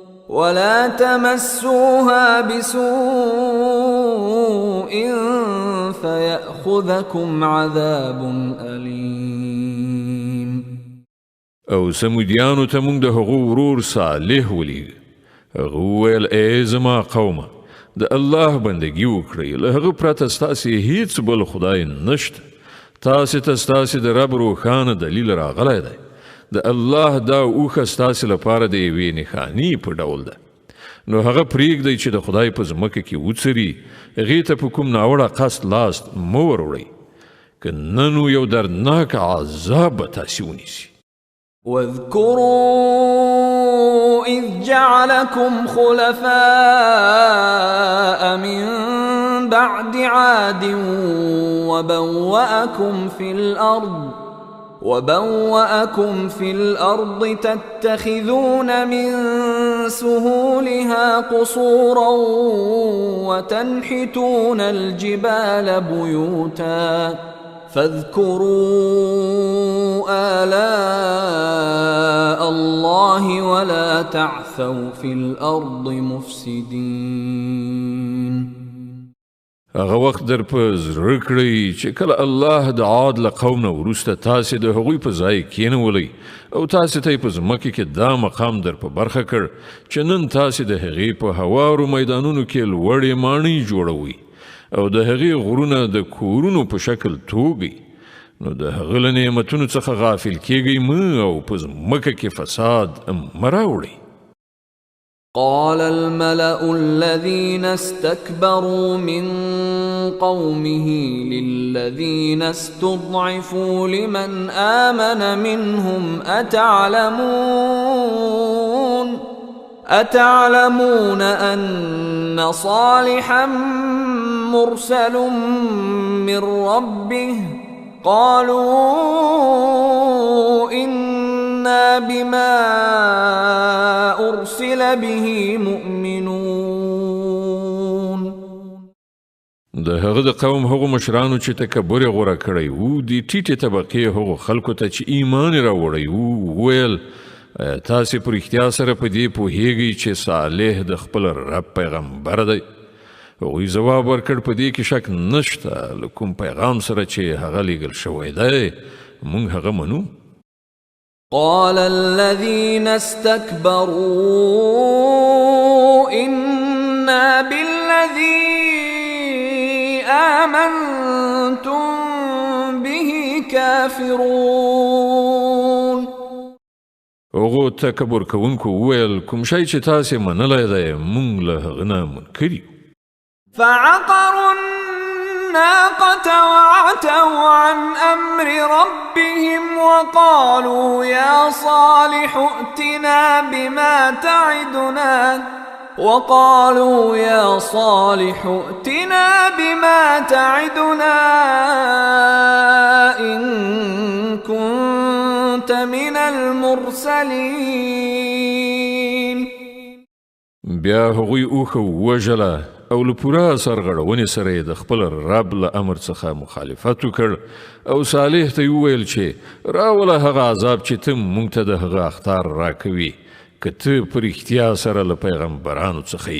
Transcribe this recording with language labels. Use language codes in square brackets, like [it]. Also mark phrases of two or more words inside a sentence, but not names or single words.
[ar] ولا تمسوها بسوء فيأخذكم عذاب أليم. [ps] او سمودیانو ته موږ د هغو ورور صالح ولیږه. هغه وویل ای زما قومه د الله بندګي وکړئ، له هغه پرته ستاسې هیڅ بل خدای نشته. تاسې ته ستاسې د رب روښانه دلیل راغلی دی. د الله دا اوښه ستاسې لپاره د یوې نښانې په ډول ده. نو هغه پرېږدئ چې د خدای په ځمکه کې وڅري، هغې ته په کوم ناوړه قصد لاس مه وروړئ، که نه نو یو دردناک عذاب به تاسې ونیسي. [ar] واذكروا إذ جعلكم خلفاء من بعد عاد وبوأكم في الأرض تتخذون من سهولها قصورا وتنحتون الجبال بيوتا فاذكروا آلاء الله ولا تعثوا في الأرض مفسدين. [ps] هغه وخت در په زړه کړئ چې کله الله د عاد له قوم نه وروسته تاسې د هغوی په ځای کېنولی او تاسې ته یې په ځمکه کې دا مقام در په برخه کړ چې نن تاسې د هغې په هوارو میدانونو کې لوړې ماڼۍ جوړوئ او د هغې غرونه د کورونو په شکل توږئ. نو د هغه له نعمتونو څخه غافل کېږئ مه او په ځمکه کې فساد مه راوړئ. [ar] قال الملأ الذين استكبروا من قومه للذين استضعفوا لمن آمن منهم أتعلمون أن صالحا مرسل من ربه قالوا إنا بما أرسل به مؤمنون. [ps] د هغه د قوم هغو مشرانو چې تکبر یې غوره کړی وو د ټیټې طبقې هغو خلکو ته چې ایمان یې راوړی وو وویل تاسې په رښتیا سره په دې پوهیږئ چې صالح د خپل رب پیغمبر دی. هغوی ځواب ورکړ په دې کې شک نشته، له کوم پیغام سره چې هغه لیږل شوی دی موږ هغه منو. [ar] قال الذين استكبروا إنا بالذي آمنتم به كافرون. [ps] هغو تکبر کوونکو وویل کوم شی چې تاسې منلی دی موږ له هغه نه منکر یو. [ar] فعقروا الناقة وعتوا عن أمر ربهم وقالوا يا صالح ائتنا بما تعدنا إن كنت من المرسلين. [ps] بیا هغوی اوښه ووژله او له پوره سرغړونې سره یې د خپل رب له امر څخه مخالفت وکړ او صالح ته یې وویل چې راوله هغه عذاب چې ته موږ ته د هغه اخطار راکوي که ته په رښتیا سره له پیغمبرانو څخه یې.